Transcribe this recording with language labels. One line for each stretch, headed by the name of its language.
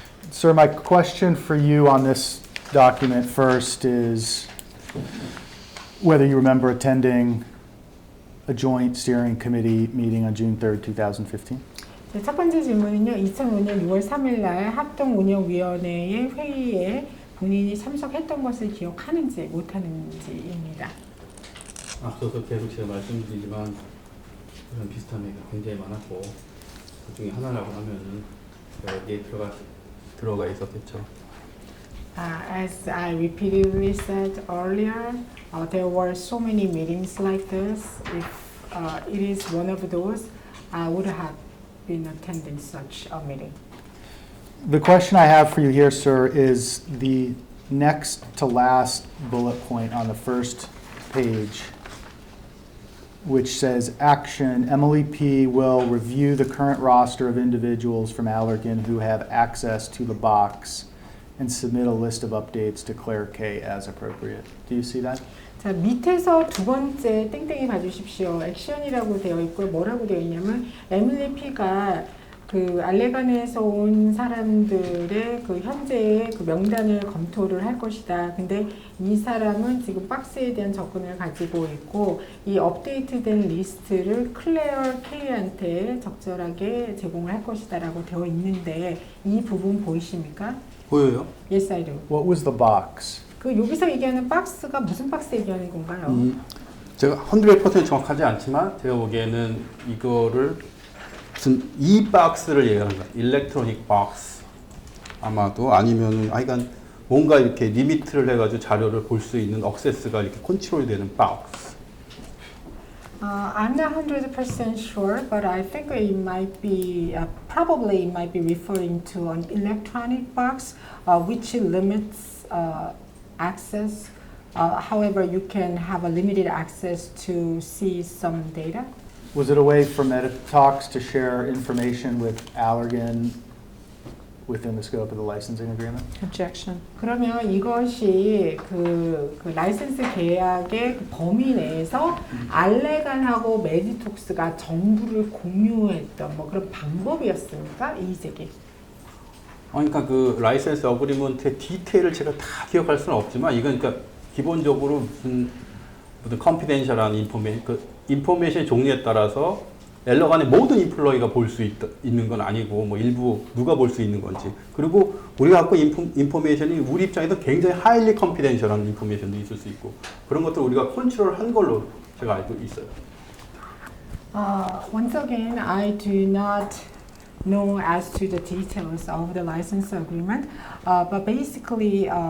English: Sir, my question for you on this document first is whether you remember attending a joint steering committee meeting on June 3rd, 2015?
Korean: 네, 첫 번째 질문은요. 2005년 6월 3일 날 합동운영위원회의 회의에 본인이 참석했던 것을 기억하는지 못하는지입니다. 앞서서 계속 제가 말씀드리지만 그런 비슷한 얘기가 굉장히 많았고 그 중에 하나라고 하면은 여기에 들어가 있었겠죠.
English: As I repeatedly said earlier, there were so many meetings like this. If it is one of those, I would have been attending such a meeting. The question I have for you here, sir, is the next to last bullet point on the first page, which says action, Emily P. will review the current roster of individuals from Allergan who have access to the box and submit a list of updates to Claire K. as appropriate. Do you see that?
Korean: 자, 밑에서 두 번째 땡땡이 봐주십시오. 액션이라고 되어 있고 뭐라고 되어 있냐면 에밀리 P가 그 알레간에서 온 사람들의 그 현재의 그 명단을 검토를 할 것이다. 근데 이 사람은 지금 박스에 대한 접근을 가지고 있고 이 업데이트된 리스트를 클레어 K한테 적절하게 제공을 할 것이다라고 되어 있는데 이 부분 보이십니까? 보여요?
English: Yes, I do. What was the box?
Korean: 그 여기서 얘기하는 박스가 무슨 박스 얘기하는 건가요? 제가 100% 정확하지 않지만 제가 보기에는 이거를 무슨 이 박스를 얘기하는 거야. 일렉트로닉 박스 아마도 아니면 하여간 뭔가 이렇게 리미트를 해가지고 자료를 볼 수 있는 액세스가 이렇게 컨트롤이 되는 박스.
English: I'm not 100% sure, but I think it might be, probably it might be referring to an electronic box which limits access. However, you can have a limited access to see some data. Was it a way for BOTOX to share information with Allergan within the scope of the licensing agreement? Objection.
Korean: 그러면 이것이 그 라이센스 계약의 그 범위 내에서 알레간하고 메디톡스가 정보를 공유했던 뭐 그런 방법이었습니까? 이의제기. 그러니까 그 라이센스 어그리먼트의 디테일을 제가 다 기억할 수는 없지만 이건 그러니까 기본적으로 무슨 컨피덴셜한 인포메이션의 종류에 따라서 엘러간의 모든 인플로이가 볼 수 있는 건 아니고 뭐 일부 누가 볼 수 있는 건지 그리고 우리가 갖고 인포메이션이 우리 입장에서 굉장히 하일리 컨피덴셜한 인포메이션도 있을 수 있고 그런 것들을 우리가 컨트롤한 걸로 제가 알고 있어요.
English: Once again, I do not know as to the details of the license agreement, but basically,